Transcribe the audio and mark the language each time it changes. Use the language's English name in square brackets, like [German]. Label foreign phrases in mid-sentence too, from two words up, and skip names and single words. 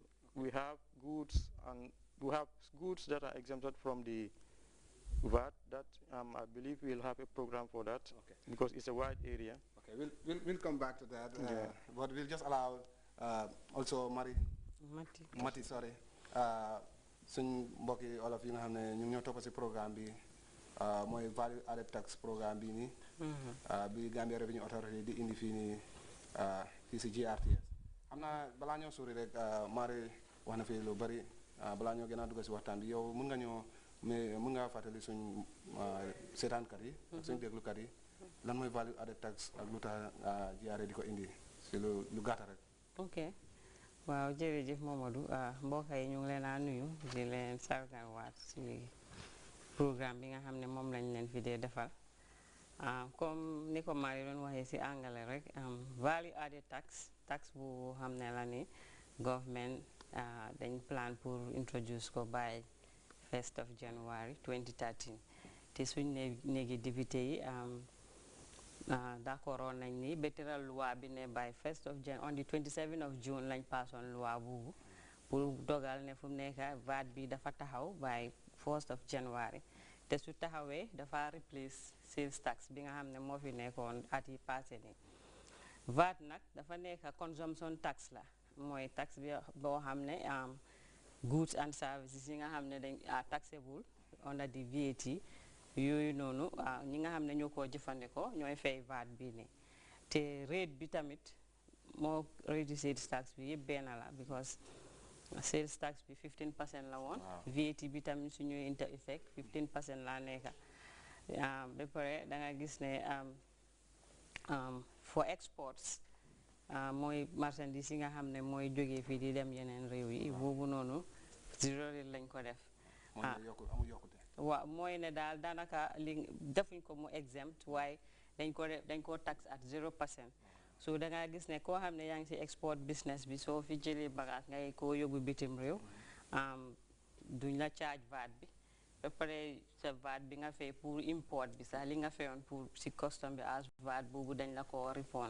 [English] We have goods that are exempted from the VAT. That I believe we'll have a program for that, okay, because it's a wide area. Okay, we'll come back to that. But we'll just allow also Mati, sorry. [Wolof] Suñ mbokki olof yi nga xam ne ñu ñoo topp ci programme bi mooy [English] value added tax programme [Wolof] bi nii bi Gambia Revenue Authority di indi fii nii fii ci GRTS. xam naa balaa ñoo sori rek Mari wax na fi lu bari balaa ñoo gën a dugg ci waxtaan bi yow mën nga fàttali suñ seetaankat yi ak suñ déglukat yi lan mooy [English] value added tax [Wolof] ak lu tax GRA di ko indi ci lu gàtta rek. ok waaw jërëjëf Mamadou mbokk yi ñu ngi leen a nuyu di leen sargalwaat ci programme bi nga xam ne moom lañ leen fi dee defal comme ni ko Mari doon waxee ci anglais rek [English] value added tax [Wolof] bu xam ne la ni government dañ plan pour introduce ko [English] by 1st of January [Wolof] 2013 te suñ néegi député yi d'accord nañ ni bétëral loi bi ne [English] by 1st of January on the 27th of June [Wolof] lañ passoon loi boobu pour dogal ne fu mu nekk VAT bi dafa taxaw [English] by 1st of January [Wolof] te su taxawee dafa replace sales tax bi nga xam ne moo fi nekkoon at yi passé ni VAT nag dafa nekk consumption tax la mooy tax bi boo xam ne [English] goods and services [Wolof] yi nga xam ne dañ [English] taxable under the VAT [Wolof] yooyu noonu ñi nga xam ne ñoo koo jëfandikoo ñooy fay VAT bi ne te rate bi tamit moo rate sales tax bi yëpp benn la because sales tax bi 15% la woon VAT bi tamit su ñuy [English] inter effect [Wolof] 15% la nekka ba pare da nga gis ne [English] for exports [Wolof] mooy marchandise yi nga xam ne mooy jógee fii di dem yeneen réew yi boobu noonu zero rate lañ ko def waaw mooy ne daal daanaka li defuñ ko mu exempt waaye dañ ko tax [English] at 0%. [Wolof] so da nga gis ne koo xam ne yaa ngi ci [English] export business [Wolof] bi soo fi jëlee bagage ngay koo yóbbu bitim réew duñ la charge VAT bi ba pare sa VAT bi nga fay pour import bi sax li nga fayoon pour ci custom bi as VAT boobu dañ la ko refund.